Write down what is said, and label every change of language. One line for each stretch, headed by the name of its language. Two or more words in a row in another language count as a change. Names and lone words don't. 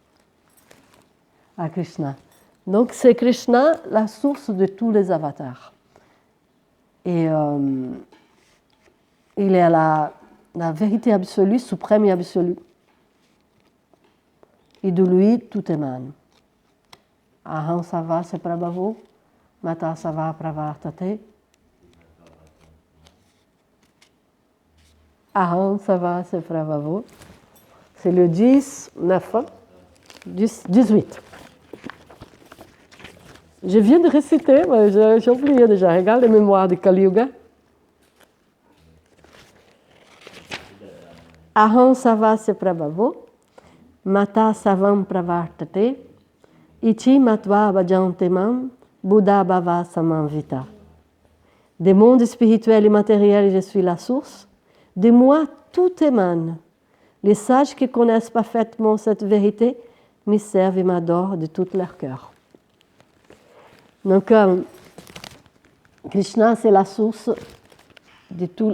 French: À Krishna. Donc, c'est Krishna la source de tous les avatars. Et il est à la vérité absolue, suprême et absolue. Et de lui, tout émane.
Sanskrit: Aham sava se prabhavo, mata sava pravartate. Aham sava se prabhavo.
French: C'est le 10, 9, 18. Je viens de réciter, mais j'ai oublié déjà. Regarde les mémoires de Kali Yuga.
Sanskrit: Aham savasya prabhavo, mata savam pravartate, iti matva bhajantemam, buddha bhava samanvita.
French: Des mondes spirituels et matériels, je suis la source. De moi, tout émane. Les sages qui connaissent parfaitement cette vérité me servent et m'adorent de tout leur cœur. Donc, Krishna, c'est la source de tout.